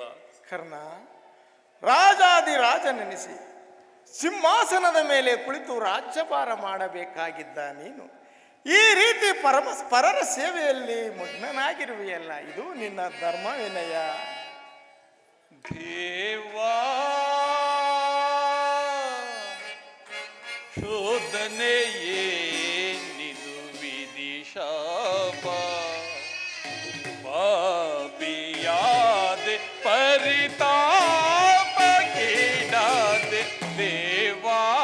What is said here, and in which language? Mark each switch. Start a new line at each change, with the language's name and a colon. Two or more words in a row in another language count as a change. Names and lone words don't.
Kannada: ಕರ್ಣ, ರಾಜಾದಿರಾಜನೆನಿಸಿ ಸಿಂಹಾಸನದ ಮೇಲೆ ಕುಳಿತು ರಾಜ್ಯಭಾರ ಮಾಡಬೇಕಾಗಿದ್ದ ನೀನು ಈ ರೀತಿ ಪರರ ಸೇವೆಯಲ್ಲಿ ಮಗ್ನನಾಗಿರುವೆಯಲ್ಲ, ಇದು ನಿನ್ನ ಧರ್ಮ ವಿನಯ. ದೇವಾ, ಶೋಧನೆಯೇ ನಿದು ವಿದಿಶಾಪ, ಪಾಪಿಯಾದೆ ಪರಿತಾಪ ಕೀಡಾದೆ ದೇವಾ,